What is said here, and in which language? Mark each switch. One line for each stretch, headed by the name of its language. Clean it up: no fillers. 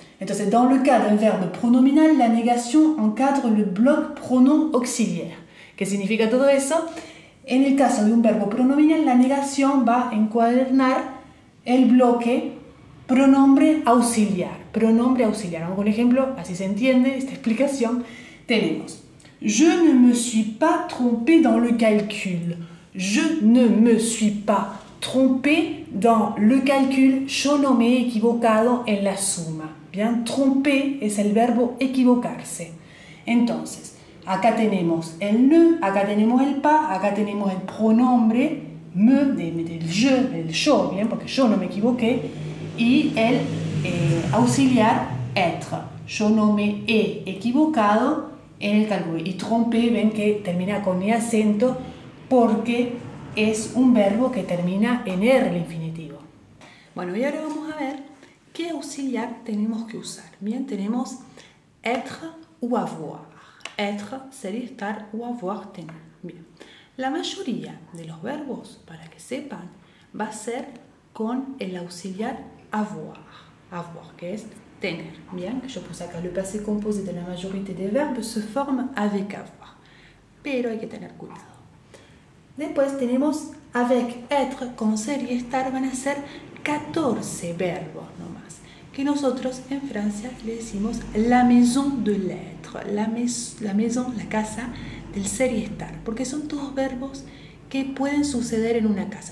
French: Entonces, dans le cas d'un verbe pronominal, la négation encadre le bloc pronom auxiliaire.
Spanish: ¿Qué significa todo eso? En el caso de un verbo pronominal, la negación va a encuadernar el bloque pronombre auxiliar. Pronombre auxiliar. Vamos con un ejemplo, así se entiende esta explicación.
French: Tenemos, je ne me suis pas trompé dans le calcul. Je ne me suis pas trompé dans le calcul.
Spanish: Yo no me he equivocado en la suma. Bien, tromper es el verbo equivocarse. Entonces, acá tenemos el ne, acá tenemos el pas, acá tenemos el pronombre me, del yo, bien, porque yo no me equivoqué, y el auxiliar être. Yo no me he equivocado en el cálculo. Y tromper, ven que termina con el acento porque es un verbo que termina en R el infinitivo. Bueno, y ahora vamos a ver qué auxiliar tenemos que usar. Bien, tenemos être ou avoir. Être sería estar o avoir tener. Bien. La mayoría de los verbos, para que sepan, va a ser con el auxiliar avoir. Avoir, que es tener. Bien, que yo puse acá.
French: Le passé composé de la majorité des verbes se forme avec avoir.
Spanish: Pero hay que tener cuidado. Después tenemos avec, être, con ser y estar van a ser 14 verbos nomás, que nosotros en Francia le decimos
French: la maison de l'être, la maison,
Spanish: la casa del ser y estar, porque son todos verbos que pueden suceder en una casa.